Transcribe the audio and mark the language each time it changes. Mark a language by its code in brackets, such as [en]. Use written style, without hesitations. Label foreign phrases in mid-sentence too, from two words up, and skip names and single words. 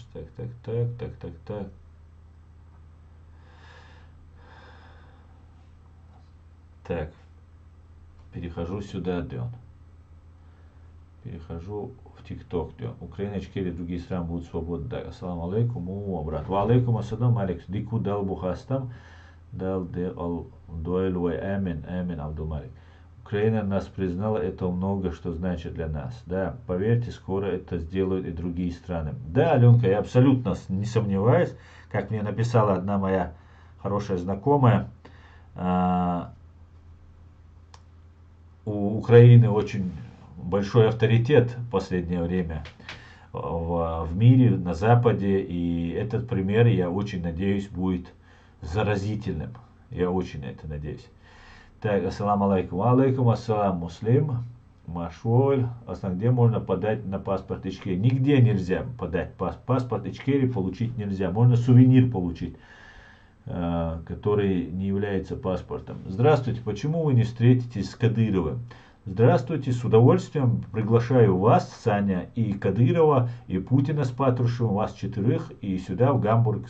[ru] Так. Так, перехожу сюда, Дон. Перехожу в ТикТок, Дон. Украина, Ичкерия, другие страны будут свободны. Так, [ar] السلام عليكم, брат. وعليكم السلام, Алекс. Дику дал бухастам, дал де ал дуэлуэ, [ru] амин, Абдулмалик. Украина нас признала, это много что значит для нас. Да, поверьте, скоро это сделают и другие страны. Да, Аленка, я абсолютно не сомневаюсь, как мне написала одна моя хорошая знакомая, у Украины очень большой авторитет в последнее время в мире, на Западе, и этот пример, я очень надеюсь, будет заразительным. Я очень на это надеюсь. Так, [ar] السلام عليكم. عليكم السلام, муслим. [ru] Машоль. Где можно подать на паспорт Ичкерии? Нигде нельзя подать паспорт Ичкерии, получить нельзя. Можно сувенир получить, который не является паспортом. Здравствуйте, почему вы не встретитесь с Кадыровым? Здравствуйте, с удовольствием приглашаю вас, Саня, и Кадырова, и Путина с Патрушевым, вас 4, и сюда, в Гамбург.